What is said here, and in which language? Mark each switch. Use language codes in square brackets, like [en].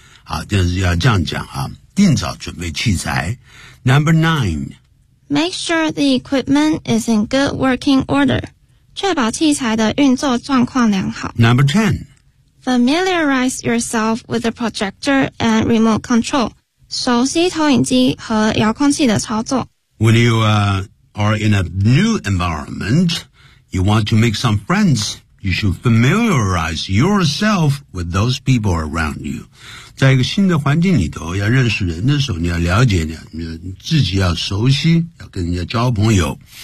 [zh] 好，就是要这样讲啊，尽早准备器材。 [en] Number 9. Make sure the equipment is in good working order. [zh] 确保器材的运作状况良好。 [en] Number 10. Familiarize yourself with the projector and remote control. [zh] 熟悉投影机和遥控器的操作。 [en] When you, are in a new environment, you want to make some friends. You should familiarize yourself with those people around you. [zh] 在一个新的环境里头要认识人的时候，你要了解你自己，要熟悉，要跟人家交朋友。